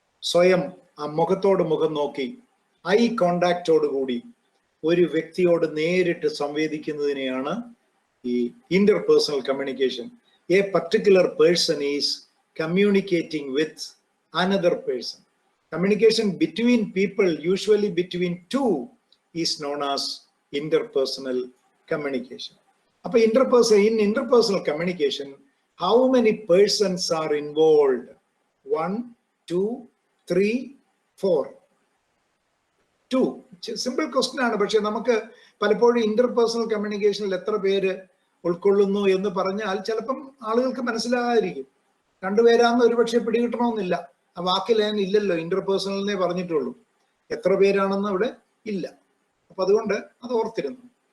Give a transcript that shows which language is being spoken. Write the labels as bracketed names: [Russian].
[Malayalam] സ്വയം ആ മുഖത്തോട് മുഖം നോക്കി ഐ കോണ്ടാക്റ്റോട് കൂടി ഒരു വ്യക്തിയോട് നേരിട്ട് സംവേദിക്കുന്നതിനെയാണ് ഈ interpersonal communication. [English] A particular person is communicating with another person. Communication between people, usually between two, is known as interpersonal communication. In interpersonal communication, how many persons are involved? 1, 2, 3, 4. 2. Simple question [Malayalam] ആണ്. പക്ഷെ നമുക്ക് പലപ്പോഴും interpersonal കമ്മ്യൂണിക്കേഷനിൽ എത്ര പേര് ഉൾക്കൊള്ളുന്നു എന്ന് പറഞ്ഞാൽ ചിലപ്പം ആളുകൾക്ക് മനസ്സിലാകാതിരിക്കും. 2 പേരാന്ന് ഒരുപക്ഷെ പിടികിട്ടണമെന്നില്ല. ആ വാക്കിൽ ഞാൻ ഇല്ലല്ലോ, ഇന്റർപേഴ്സണലിനെ പറഞ്ഞിട്ടുള്ളൂ. എത്ര പേരാണെന്ന് അവിടെ ഇല്ല. അപ്പൊ അതുകൊണ്ട് അത് ഓർത്തിരുന്നു.